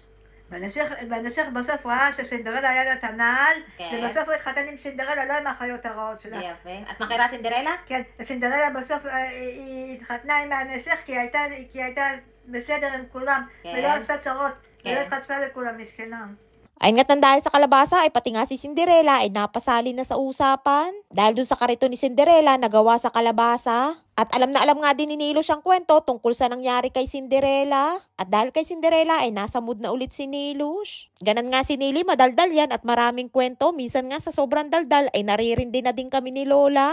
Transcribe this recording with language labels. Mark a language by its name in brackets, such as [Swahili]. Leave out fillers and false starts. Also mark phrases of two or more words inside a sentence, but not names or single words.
[Hebrew] בנסיך בסוף ראה שסינדרלה היה לה את הנעל, ובסוף הוא התחתן עם סינדרלה, לא עם האחיות הרעות שלה. יפה. את מכירה סינדרלה? כן, סינדרלה בסוף היא התחתנה עם הנסיך כי היא הייתה בסדר עם כולם, ולא עשתה צרות, ולא התחתנה לכולם, מסכנה. [Filipino] Ay nga't nang dahil sa kalabasa ay pati nga si Cinderella ay napasali na sa usapan. Dahil dun sa karito ni Cinderella nagawa sa kalabasa. At alam na alam nga din ni Nilo siyang kwento tungkol sa nangyari kay Cinderella. At dahil kay Cinderella ay nasa mood na ulit si Nilush. Ganon nga si Nili, madaldal yan at maraming kwento. Minsan nga sa sobrang daldal ay naririndi na din kami ni Lola.